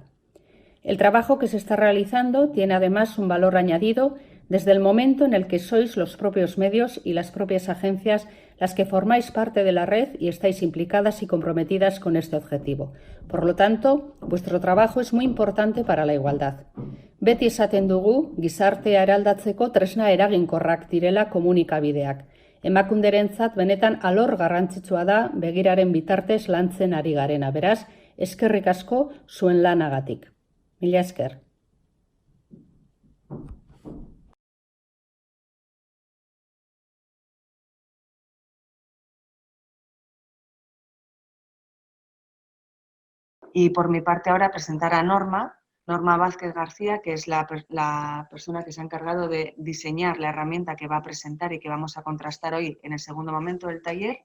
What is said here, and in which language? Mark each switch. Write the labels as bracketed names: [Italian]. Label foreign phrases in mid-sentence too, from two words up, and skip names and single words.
[Spanish] El trabajo que se está realizando tiene además un valor añadido desde el momento en el que sois los propios medios y las propias agencias las que formáis parte de la red y estáis implicadas y comprometidas con este objetivo. Por lo tanto, vuestro trabajo es muy importante para la igualdad. [Basque] Beti esaten dugu, gizartea eraldatzeko tresna eraginkorrak direla komunikabideak. Emakunderentzat benetan alor garrantzitsua da Begiraren bitartez lantzen ari garena. Beraz, eskerrik asko zuen lanagatik. Mila esker. [Spanish] Y por mi parte ahora presentar a Norma Vázquez García, que es la persona que se ha encargado de diseñar la herramienta que va a presentar y que vamos a contrastar hoy en el segundo momento del taller.